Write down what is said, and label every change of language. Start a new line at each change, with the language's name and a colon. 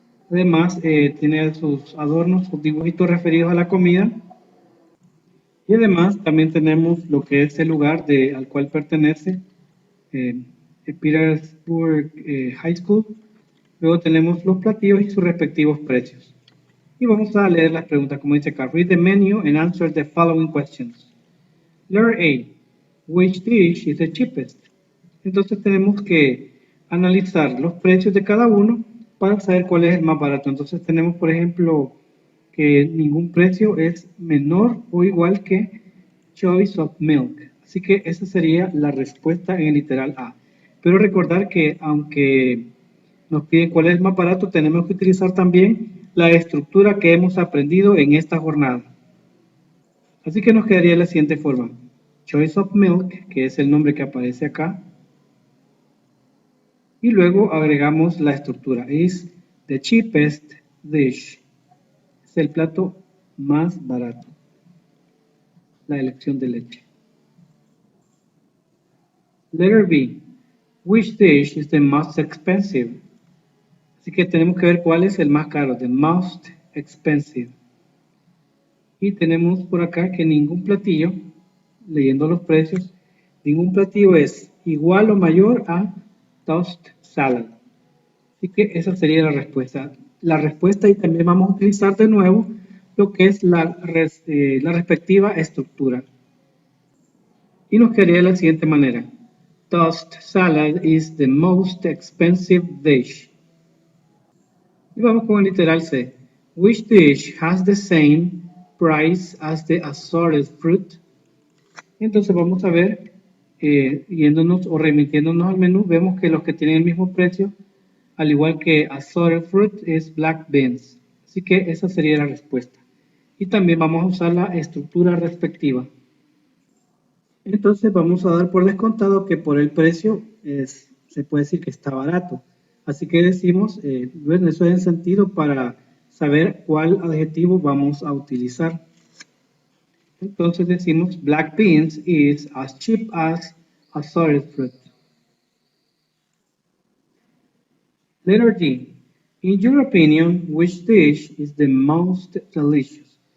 Spanish: Además, tiene sus adornos, sus dibujitos referidos a la comida. Y además también tenemos lo que es el lugar al cual pertenece, Petersburg High School. Luego tenemos los platillos y sus respectivos precios. Y vamos a leer las preguntas, como dice acá.
English: Read the menu and answer the following questions. Letter A. Which dish is the cheapest?
Spanish: Entonces tenemos que analizar los precios de cada uno para saber cuál es el más barato. Entonces tenemos, por ejemplo, que ningún precio es menor o igual que choice of milk. Así que esa sería la respuesta en el literal A. Pero recordar que aunque nos piden cuál es el más barato, tenemos que utilizar también la estructura que hemos aprendido en esta jornada. Así que nos quedaría de la siguiente forma. Choice of milk, que es el nombre que aparece acá. Y luego agregamos la estructura.
English: Is the cheapest dish.
Spanish: Es el plato más barato. La elección de leche.
English: Letter B. Which dish is the most expensive?
Spanish: Así que tenemos que ver cuál es el más caro. The most expensive. Y tenemos por acá que ningún platillo, leyendo los precios, ningún platillo es igual o mayor a toast salad. Así que esa sería la respuesta. La respuesta, y también vamos a utilizar de nuevo lo que es la respectiva estructura. Y nos quedaría de la siguiente manera.
English: Toast salad is the most expensive dish.
Spanish: Y vamos con el literal C.
English: Which dish has the same price as the assorted fruit?
Spanish: Entonces vamos a ver, yéndonos o remitiéndonos al menú, vemos que los que tienen el mismo precio, al igual que assorted fruit, es black beans. Así que esa sería la respuesta. Y también vamos a usar la estructura respectiva. Entonces vamos a dar por descontado que por el precio se puede decir que está barato. Así que decimos, bueno, eso es en sentido para saber cuál adjetivo vamos a utilizar. Entonces decimos,
English: black beans is as cheap as assorted fruit. Letter D. In your opinion, which dish is the most delicious?